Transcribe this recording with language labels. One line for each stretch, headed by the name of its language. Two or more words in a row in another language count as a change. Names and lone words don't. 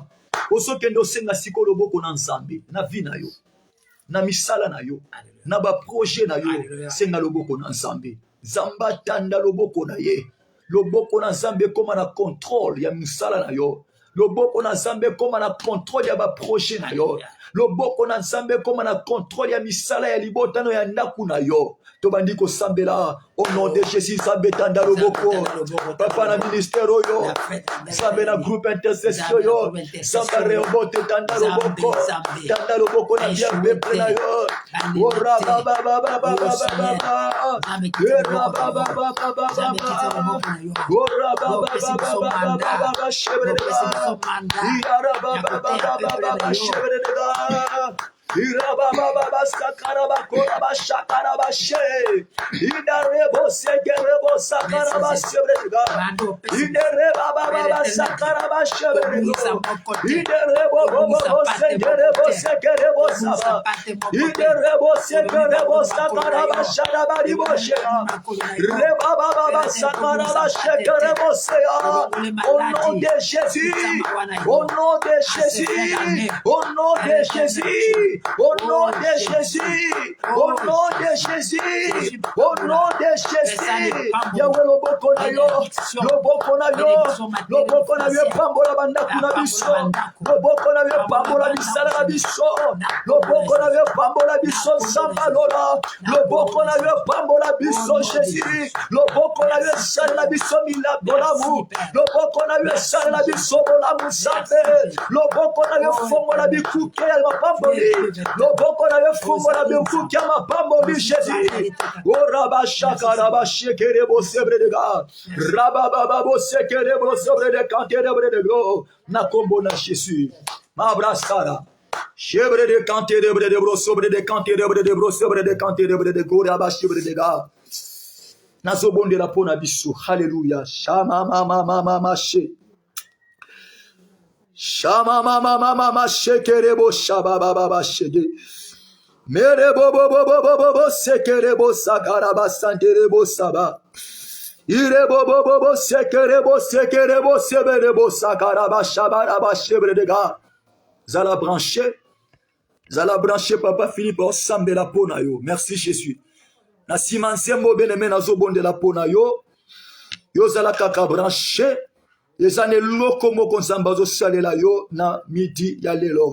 Lingala: Osokende osenga siko loboko na nzambe na vie na yo, na misala na yo, na ba projet na yo, senga loboko na nzambe, zamba tanda loboko na ye, loboko na nzambe koma na contrôle ya misala na yo, loboko na nzambe koma na contrôle ya ba projet na yo, loboko na nzambe koma na contrôle ya misala ya libotano ya ndaku na yo. Tobandi ko sambela
French: au nom de Jésus,
Lingala: Nzambe tanda loboko, papa na ministère oyo, Nzambe na
French: groupe intercession
Lingala: yo, Nzambe reobote tanda loboko na
French: bien peuple
Lingala: na yo, ora baba baba baba baba, ora baba baba baba, ora baba baba baba shebrega, ira baba baba baba shebrega. Irababa sakaraba koraba shakaraba she. Idarebo sekerebo sakaraba shebrega. Idarebo baba sakaraba shebrega. Idarebo bobo sengerebo sekerebo saba. Iderebo sekerebo sakaraba shadabari boshera. Reba baba sakaraba shekerebo seya.
French: Au nom de Jésus, au nom de Jésus, au nom de Jésus, au nom de Jésus, au nom de Jésus, au nom de Jésus.
Lingala: Yahweh loboko na yo, loboko na yo, loboko na yo pambola bandaku na biso, loboko na yo pambola bisala na biso, loboko na yo pambola biso sambalola, loboko na yo pambola biso Jésus, loboko na yo sala na biso milabolamu, loboko na yo sala na biso bolamu sambe, loboko na yo fongo na bikuke ya mapamboli, loboko na yo fongo na bikuke ya mapamboli Jésus. Oraba shakara ba shekere bo sebre de ga, rababa bo sekere bo sobre de kantere de go, na kombo na Jésus. Ma brasara. Chebre de kantere de bro sobre de kantere de bro sobre de kantere de go, raba chebre de ga. Nazobondela pona biso. Hallelujah. Shama mama mama she. Shama mama mama shekerebo shaba baba shege. Mere bo bo bo bo bo bo bo sekerebo sakaraba santerebo saba. Ire bo bo bo bo sekerebo seberebo sakaraba shabaraba shebredega. Zala branché papa Philippe ensemble la pona yo.
French: Merci Jésus.
Lingala: Na simansembo beneme na zobonde la pona yo. Yo zala kaka branché. Ezane loko moko nzamba zo salela yo na midi ya lelo.